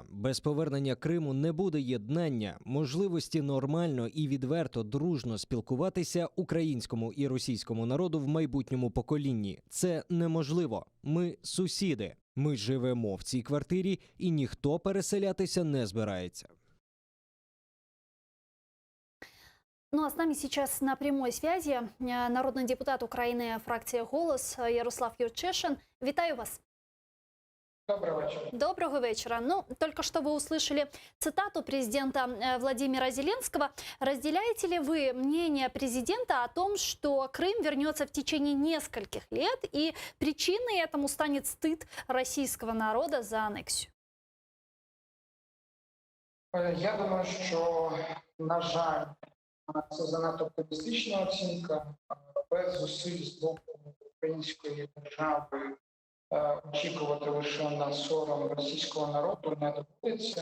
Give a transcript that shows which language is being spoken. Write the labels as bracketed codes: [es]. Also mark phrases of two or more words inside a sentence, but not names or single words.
[uk] Без повернення Криму не буде єднання, можливості нормально і відверто дружно спілкуватися українському і російському народу в майбутньому поколінні. Це неможливо. Ми сусіди. Ми живемо в цій квартирі, і ніхто переселятися не збирається. [ru] Ну а с нами сейчас на прямой связи народный депутат Украины, фракция «Голос» Ярослав Юрчишин. [uk] Вітаю вас. [ru] Доброго вечера. Доброго вечера. Ну, только что вы услышали цитату президента Владимира Зеленского. Разделяете ли вы мнение президента о том, что Крым вернется в течение нескольких лет, и причиной этому станет стыд российского народа за аннексию? [uk] Я думаю, що, на жаль, це занадто оптимістична оцінка. Без зусиль з боку української держави очікувати лише на сором російського народу не доводиться.